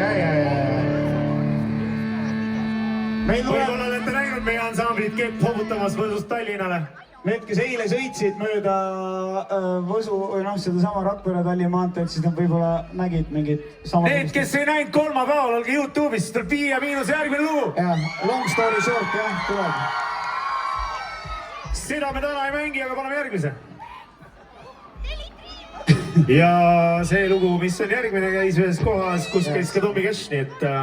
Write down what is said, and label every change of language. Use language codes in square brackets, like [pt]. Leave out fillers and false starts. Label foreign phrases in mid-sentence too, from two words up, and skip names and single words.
[et] Võib-olla olete näinud meie ansamblit kepp-hobutamas Võsust Tallinnale. Need, kes eile sõitsid mööda Võsu või seda sama Rakvere-Tallinna maanteed, siis nad võib-olla nägid mingid samad... Need, kes ei näinud kolmapäeval, olge YouTube'is, siis tuleb 5 järgmine lugu. Jah, [en] long story short, [et] jah, tuleb. Seda me täna ei mängi, aga paneme järgmise. Ja see lugu, mis on järgmine, käis ühes kohas, kus käis ka Tommy Cash, nii et...